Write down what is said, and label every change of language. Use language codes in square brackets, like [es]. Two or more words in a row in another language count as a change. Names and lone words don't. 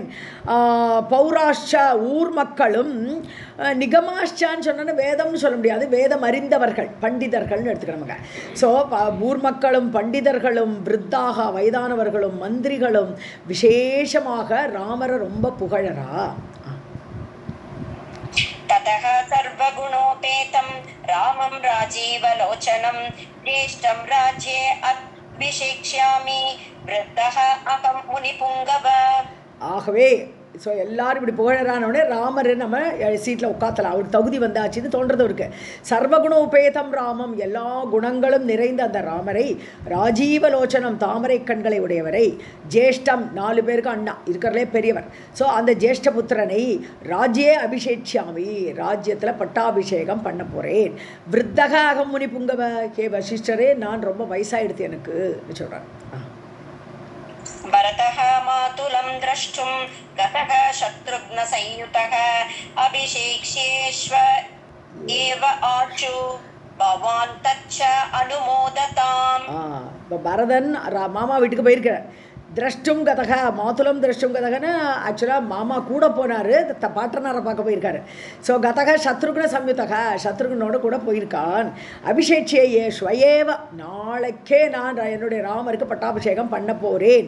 [ta] பௌராஷ்ச ஊர் மக்களும் நிகமாஷ்சான்னு சொன்னா வேதம்னு சொல்ல முடியாது, வேதம் அறிந்தவர்கள் பண்டிதர்கள்னு எடுத்துக்கிறோமுங்க. ஸோ ஊர் மக்களும் பண்டிதர்களும் விருத்தாக வயதானவர்களும் மந்திரிகளும் விசேஷமாக ராமரை ரொம்ப புகழறா. [sa] ततः सर्वगुणोपेतं रामं राजीवलोचनं ज्येष्ठं राज्ये अभिषेक्ष्यामि वृद्धः अहं मुनिपुङ्गव. [ta] ஆகவே ஸோ எல்லாரும் இப்படி புகழறானோடனே ராமரை நம்ம சீட்டில் உட்காத்தலாம், அவருக்கு தகுதி வந்தாச்சுன்னு தோன்றது இருக்கு. [sa] सर्वगुणोपेतं रामम् [ta] எல்லா குணங்களும் நிறைந்த அந்த ராமரை, ராஜீவலோச்சனம் தாமரை கண்களை உடையவரை, ஜேஷ்டம் 4 பேருக்கு அண்ணா இருக்கிறதுலே பெரியவர். ஸோ அந்த ஜேஷ்ட புத்திரனை [sa] राज्ये अभिषेक्षामि [ta] ராஜ்யத்தில் பட்டாபிஷேகம் பண்ண போகிறேன். [sa] वृद्धः अहं मुनि पुङ्गव [ta] ஹே வசிஷ்டரே நான் ரொம்ப வயசாகிடுது எனக்கு சொல்கிறார். [sa] भरतः मातुलं द्रष्टुं गतः शत्रुघ्न संयुतः अभिषेक्ष्येष्व एव आचु भवान् तच्च अनुमोदताम्. [ta] பரதன் மாமா வீட்டுக்கு போயிருக்கிறார். [sa] द्रष्टुं गतः मातुलं द्रष्टुम् [ta] கதகன்னு ஆக்சுவலாக மாமா கூட போனார், பாட்டனாரை பார்க்க போயிருக்காரு. ஸோ [sa] गतः शत्रुघ्न संयुतः [ta] சத்ருகுனோட கூட போயிருக்கான். [sa] अभिषेक्षे श्व एव [ta] நாளைக்கே நான் என்னுடைய ராமருக்கு பட்டாபிஷேகம் பண்ண போகிறேன்.